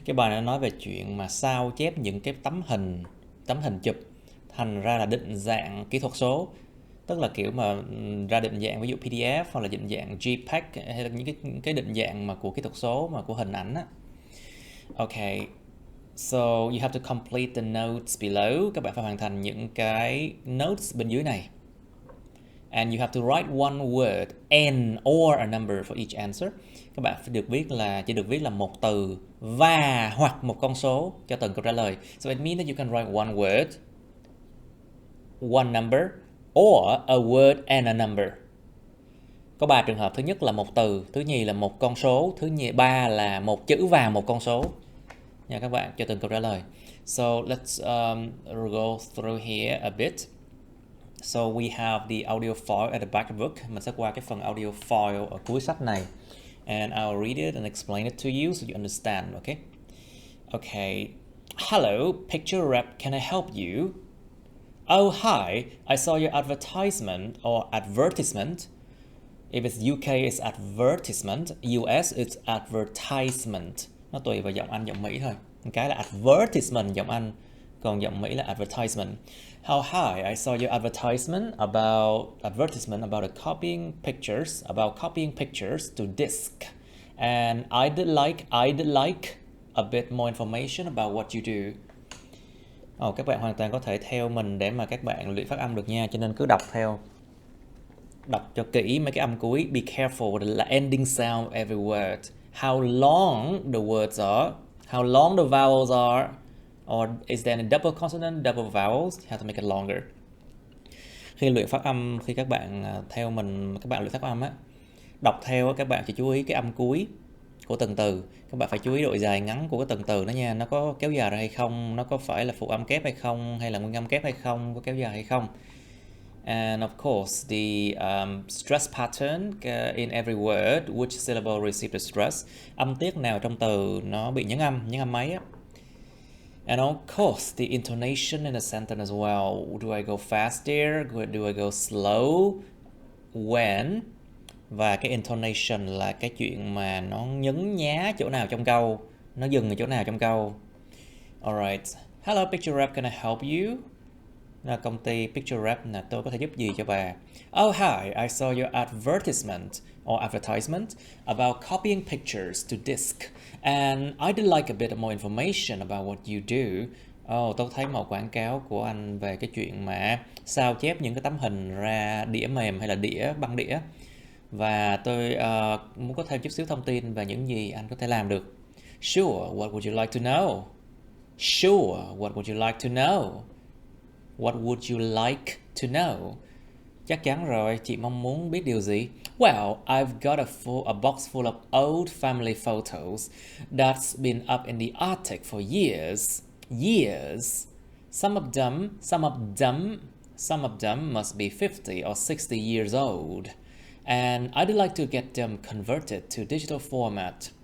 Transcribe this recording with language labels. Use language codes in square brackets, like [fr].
[vi] Cái bài này nói về chuyện mà sao chép những cái tấm hình chụp thành ra là định dạng kỹ thuật số, tức là kiểu mà ra định dạng ví dụ PDF hoặc là định dạng JPEG hay là những cái định dạng mà của kỹ thuật số mà của hình ảnh á. [en] Okay, so you have to complete the notes below. [vi] Các bạn phải hoàn thành những cái notes bên dưới này. [en] And you have to write one word, and or a number for each answer. [vi] Các bạn chỉ được viết là một từ và hoặc một con số cho từng câu trả lời. [en] So it means that you can write one word, one number, or a word and a number. [vi] Có 3 trường hợp. Thứ nhất là một từ, thứ nhì là một con số, ba là một chữ và một con số nha các bạn, cho từng câu trả lời. [en] So let's go through here a bit. So we have the audio file at the back of the book. [vi] Mình sẽ qua cái phần audio file ở cuối sách này. [en] And I'll read it and explain it to you so you understand, okay? Okay. Hello, picture rep, can I help you? Oh, hi, I saw your advertisement or advertisement. If it's UK, it's advertisement. US, it's advertisement. [vi] Nó tùy vào giọng Anh, giọng Mỹ thôi. Cái là advertisement giọng Anh, còn giọng Mỹ là advertisement. [en] Oh, hi, I saw your advertisement about copying pictures to disk. And I'd like a bit more information about what you do. [vi] Các bạn hoàn toàn có thể theo mình để mà các bạn luyện phát âm được nha, cho nên cứ đọc theo. Đọc cho kỹ mấy cái âm cuối. [en] Be careful with the ending sound of every word. How long the words are. How long the vowels are. Or is there any double consonant, double vowels? You have to make it longer. [vi] Khi luyện phát âm, khi các bạn theo mình, các bạn luyện phát âm á, đọc theo các bạn chỉ chú ý cái âm cuối của từng từ. Các bạn phải chú ý độ dài ngắn của cái từng từ đó nha. Nó có kéo dài ra hay không, nó có phải là phụ âm kép hay không, hay là nguyên âm kép hay không, có kéo dài hay không. [en] And of course, the stress pattern in every word, which syllable receive the stress. [vi] Âm tiết nào trong từ nó bị nhấn âm mấy á. [en] And of course, the intonation in the sentence as well. Do I go faster? Do I go slow? When? [vi] Và cái intonation là cái chuyện mà nó nhấn nhá chỗ nào trong câu, nó dừng ở chỗ nào trong câu. [en] Alright. Hello, Picture Rep, can I help you? [vi] Là công ty Picture Rep, là tôi có thể giúp gì cho bà? [en] Oh, hi, I saw your advertisement about copying pictures to disk. And I'd like a bit more information about what you do. [vi] Tôi thấy một quảng cáo của anh về cái chuyện mà sao chép những cái tấm hình ra đĩa mềm hay là băng đĩa. Và tôi muốn có thêm chút xíu thông tin về những gì anh có thể làm được. [en] Sure, what would you like to know? Sure, what would you like to know? What would you like to know? [vi] Chắc chắn rồi, chị mong muốn biết điều gì? [en] Well, I've got a box full of old family photos that's been up in the attic for years. Years. Some of them must be 50 or 60 years old. And I'd like to get them converted to digital format.